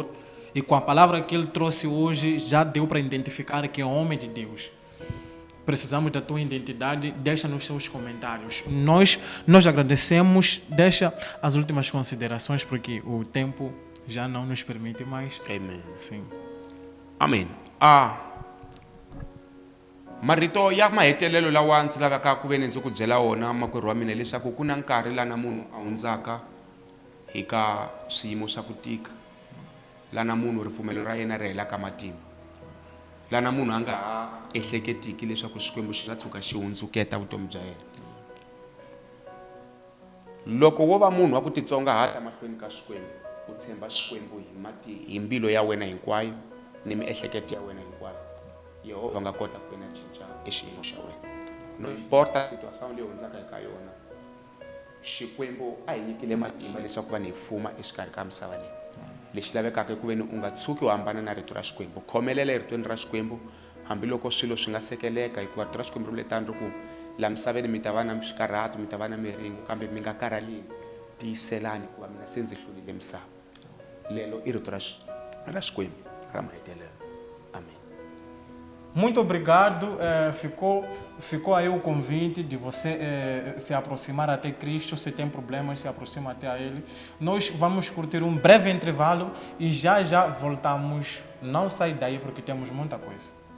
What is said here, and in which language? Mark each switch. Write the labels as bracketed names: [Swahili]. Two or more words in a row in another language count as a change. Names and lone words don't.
[Portuguese] E com a palavra que ele trouxe hoje, já deu para identificar que é homem de Deus. Precisamos da tua identidade. Deixa nos seus comentários. Nós agradecemos. Deixa as últimas considerações, porque o tempo já não nos permite mais. Amém. Sim. Amém. [Tsonga] Marito ya mahetelelo lawa ndzi lavaka ku ve ni ndzi ku byela wona makwerhu wa mina leswaku ku na nkarhi lana munhu a hundzaka hi ka swiyimo swa ku tika, lana munhu ripfumelo ra yena ri helaka matimba, lana munhu a nga ha ehleketiki leswaku xikwembu xi nga tshuka xi hundzuketa vutomi bya yena. Loko wo va munhu wa ku titsongahata mahlweni ka xikwembu, u tshemba xikwembu hi mbilu ya wena hinkwayo ni miehleketo ya wena hinkwayo, Yehova nga kota ku na cinca exiyimo xa wena. [Portuguese] No importa situação [Tsonga] leyi hundzaka eka yona, xikwembu a hi nyikile matimba leswaku va ni hi fuma exikarhi ka misava leyi. Lexi lavekaka ku ve ni u nga tshuki u hambana na rito ra xikwembu. Khomelela eritweni ra xikwembu hambiloko swilo swi nga sekeleka, hikuva rito ra xikwembu ri le tani ri ku la misaveni mi ta va na swikarhato, mi ta va na miringo, kambe mi nga karhalini. Tiyiselani ku va mina se ndzi hlulile misava. Lelo i rito ra xikwembu ra mahetelelo. [Portuguese] Amém. Muito obrigado. Ficou aí o convite de você se aproximar até Cristo. Se tem problemas, se aproxima até a Ele. Nós vamos curtir um breve intervalo e já voltamos. Não sai daí porque temos muita coisa.